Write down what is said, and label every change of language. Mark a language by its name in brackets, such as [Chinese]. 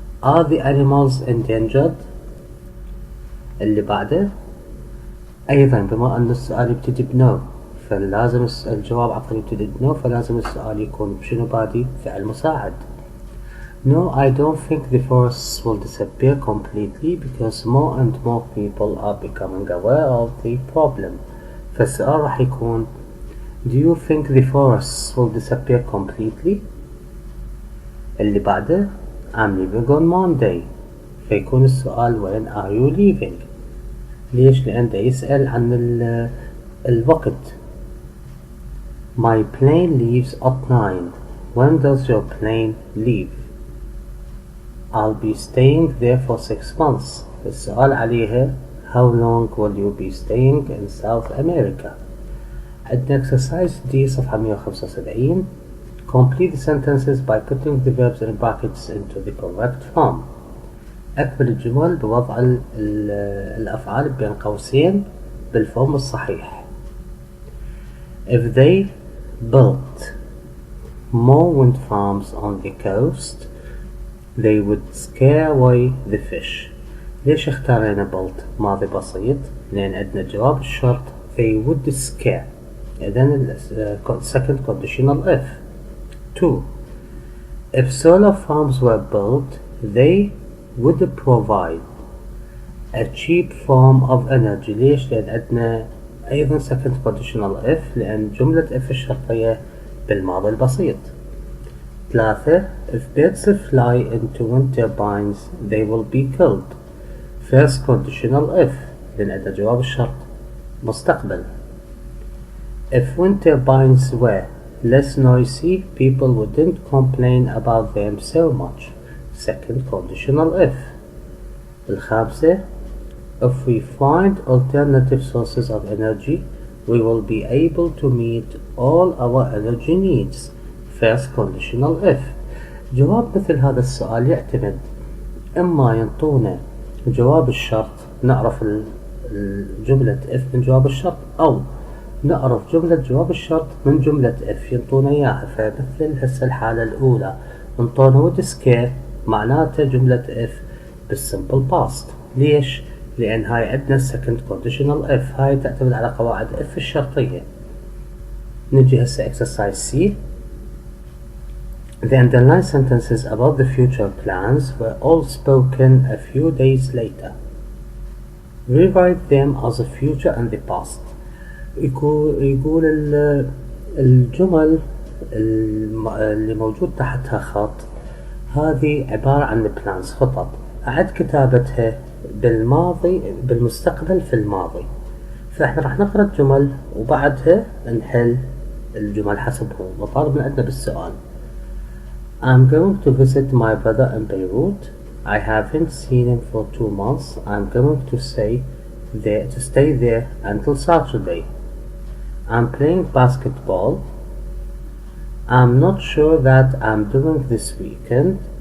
[English] Are the animals endangered؟ [Arabic] اللي بعده أيضا بما أن السؤال يبتدي بنو فلازم الجواب عفوا يبتدي بنو، فلازم السؤال يكون بشنو بادي؟ فعل مساعد. [English] No, I don't think the forests will disappear completely because more and more people are becoming aware of the problem. [Arabic] فالسؤال راح يكون [English] Do you think the forests will disappear completely؟ [Arabic] اللي بعده [English] I'm leaving on Monday، [Arabic] فيكون السؤال [English] When are you leaving؟ [Arabic] ليش؟ لأن ده يسأل عن الوقت. [English] My plane leaves at 9. When does your plane leave؟ I'll be staying there for 6 months. [Arabic] السؤال عليها [English] How long will you be staying in South America؟ [Arabic] عندنا [English] exercise D صفحة 175. Complete the sentences by putting the verbs in brackets into the correct form. [Arabic] أكمل الجمل بوضع الأفعال بين قوسين بالفورم الصحيح. [English] If they built more wind farms on the coast they would scare away the fish. [Arabic] ليش اختارينا built ماضي بسيط؟ لأن عندنا جواب الشرط [English] they would scare، [Arabic] إذن [English] second conditional if. 2. If solar farms were built they would provide a cheap form of energy. [Arabic] ليش؟ لأن عندنا أيضا [English] second conditional if [Arabic] لأن جملة if الشرطية بالماضي البسيط. 3. [English] If birds fly into wind turbines they will be killed. First conditional if [Arabic] لأن عندنا جواب الشرط مستقبل. [English] If wind turbines were less noisy people wouldn't complain about them so much. Second conditional if. [Arabic] الخامسة [English] If we find alternative sources of energy we will be able to meet all our energy needs. First conditional if. [Arabic] جواب مثل هذا السؤال يعتمد إما ينطونا جواب الشرط نعرف جملة if من جواب الشرط، أو نعرف جملة جواب الشرط من جملة if ينطونا إياها. فمثل هسه الحالة الأولى انطونا [English] would scare [Arabic] معناته جملة if بالsimple past. ليش؟ لأن هاي عندنا [English] second conditional if، [Arabic] هاي تعتمد على قواعد if الشرطية. نجي هسه [English] exercise C. The underlined sentences about the future plans were all spoken a few days later. Rewrite them as a future and the past. [Arabic] يقول الجمل اللي موجود تحتها خط هذه عبارة عن plans خطط، أعد كتابتها بالماضي بالمستقبل في الماضي. فإحنا راح نقرأ الجمل وبعدها نحل الجمل حسب هو مطالب من عندنا بالسؤال. [English] I'm going to visit my brother in Beirut. I haven't seen him for 2 months. I'm going to stay there until Saturday. I'm playing basketball. I'm not sure that I'm doing this weekend.